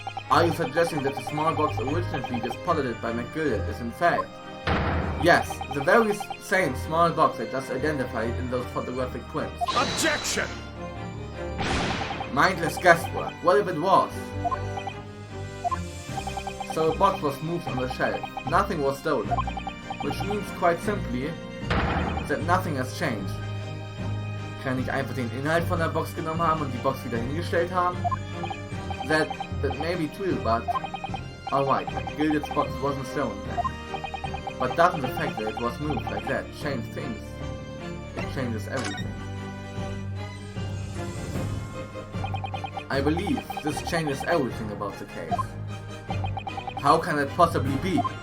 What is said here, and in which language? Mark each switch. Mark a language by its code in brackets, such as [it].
[en] Are you suggesting that the small box originally deposited by McGilder is in fact, yes, the very same small box I just identified in those photographic prints? Objection! Mindless guesswork. What if it was? So a box was moved on the shelf. Nothing was stolen. Which means quite simply that nothing has changed. [de] Kann ich einfach den Inhalt von der Box genommen haben und die Box wieder hingestellt haben? [en] That may be true, but alright, Gilded's box wasn't stolen then. But doesn't the fact that it was moved like that change things? It changes everything. I believe this changes everything about the case. How can it possibly be?